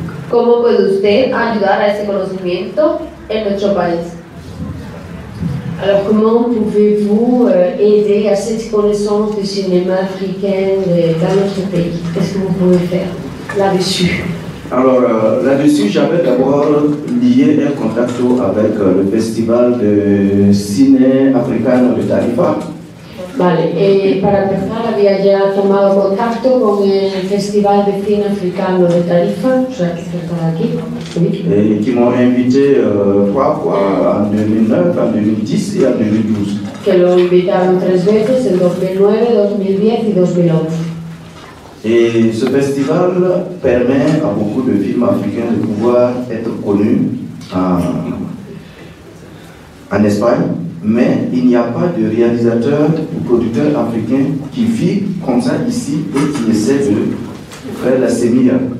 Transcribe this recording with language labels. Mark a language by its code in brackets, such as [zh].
[es] ¿Cómo puede usted ayudar a ese conocimiento en nuestro país? [fr] Alors comment pouvez-vous aider à cette connaissance du cinéma africain dans notre pays? Qu'est-ce que vous pouvez faire là-dessus? Alors là-dessus, j'avais d'abord lié un contact avec le festival de ciné africano de Tarifa. [es] Vale, para empezar había ya tomado contacto con el Festival de Cine Africano de Tarifa, o sea, que cerca de aquí, ¿sí? [fr] Et qui m'ont invité 3 fois, en 2009, en 2010 et en 2012. [es] Que lo invitaron 3 veces, en 2009, 2010 y 2011. [fr] Et ce festival permet à beaucoup de films africains de pouvoir être connus en Espagne, mais il n'y a pas de réalisateur ou producteur africain qui vit comme ça ici et qui essaie de faire la semilla.